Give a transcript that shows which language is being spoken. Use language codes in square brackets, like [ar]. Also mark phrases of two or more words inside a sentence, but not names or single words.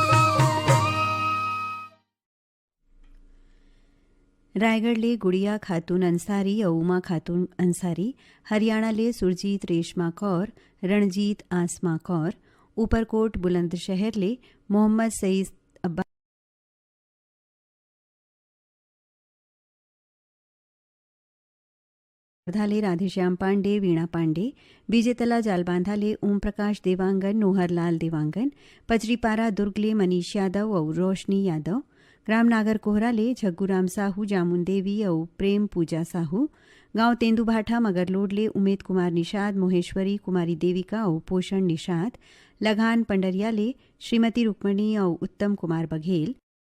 [hne] रायगढ़ ले गुड़िया खातून अंसारी और उमा खातून अंसारी, हरियाणा ले सुरजीत रेशमा कौर, रणजीत आसमा कौर, ऊपरकोट बुलंदशहर ले मोहम्मद सईद अब्बास, ले राधेश्याम पांडे, वीणा पांडे, बीजेतला जालबांधा ले ओम प्रकाश देवांगन, नोहरलाल देवांगन, पचरीपारा दुर्ग ले मनीष यादव और रोशनी यादव, ग्राम नागर कोहरा ले झग्गूराम साहू, जामुन देवी और प्रेम पूजा साहू, गांव तेंदुभाठा मगरलोड ले उमेद कुमार निषाद, मोहेश्वरी कुमारी देविका और पोषण निषाद, लगान पंडरिया ले श्रीमती रुक्मणी और उत्तम कुमार बघेल,